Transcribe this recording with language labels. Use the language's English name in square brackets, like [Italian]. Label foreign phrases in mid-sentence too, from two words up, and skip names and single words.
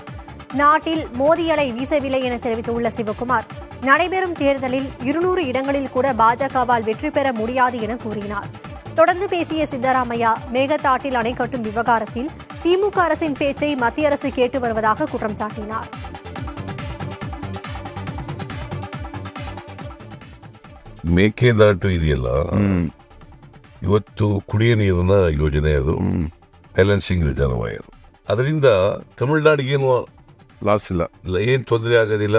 [Tamil] நாட்டில் மோடி அலை வீசவில்லை என தெரிவித்துள்ள சிவக்குமார், நடைபெறும் தேர்தலில் 200 இடங்களில் கூட பாஜகவால் வெற்றி பெற முடியாது என கூறினார். தொடர்ந்து பேசிய சித்தராமையா, மேகதாட்டில் அணை கட்டும் விவகாரத்தில் திமுக அரசின் பேச்சை மத்திய அரசு கேட்டு வருவதாக குற்றம் சாட்டினார். [Kannada] ಮೇಕೆದಾಟು ಇದೆಯಲ್ಲ, ಇವತ್ತು ಕುಡಿಯ ನೀರಿನ ಯೋಜನೆ ಅದು [English] balancing reservoir. [Kannada] ಅದರಿಂದ ತಮಿಳುನಾಡಿಗೇನು ಲಾಸ್ ಇಲ್ಲ, ಏನು ತೊಂದರೆ ಆಗೋದಿಲ್ಲ.